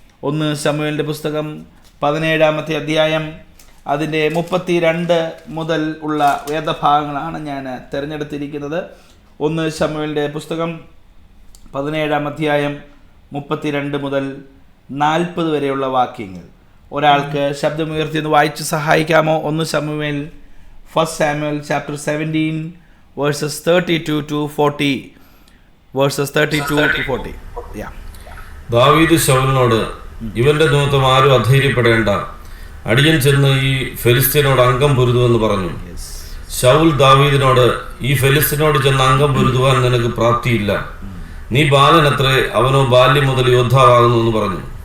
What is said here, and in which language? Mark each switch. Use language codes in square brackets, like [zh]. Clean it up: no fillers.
[ml] 1 ശമൂവേലിൻ്റെ പുസ്തകം 17-ാമത്തെ അധ്യായം, അതിൻ്റെ 32 മുതൽ ഉള്ള വേദഭാഗങ്ങളാണ് ഞാൻ തിരഞ്ഞെടുത്തിരിക്കുന്നത്. 1 ശമൂവേലിൻ്റെ പുസ്തകം 17-ാം അധ്യായം 32 മുതൽ 40 വരെയുള്ള വാക്യങ്ങൾ. ഒരാൾക്ക് ശബ്ദമുയർത്തി ഒന്ന് വായിച്ച് സഹായിക്കാമോ? 1 ശമൂവേൽ, [en] 1 Samuel chapter 17 verses 32 to 40. Verses 32 to 40. Yeah. [ml] ദാവീദ് ശൗലിനോട്, ഇവന്റെ നിമിത്തം ആരും അധൈര്യപ്പെടേണ്ട, അടിയൻ ചെന്ന് ഈ ഫെലിസ്ത്യനോട് അംഗം പൊരുതുവെന്ന് പറഞ്ഞു. ശൗൽ ദാവീദിനോട്, ഈ ഫെലിസ്ത്യനോട് ചെന്ന് അംഗം പൊരുതുവാൻ നിനക്ക് പ്രാപ്തിയില്ല, നീ ബാലനത്രേ, അവനോ ബാല്യം മുതൽ യോദ്ധാവാകുന്നു എന്ന് പറഞ്ഞു.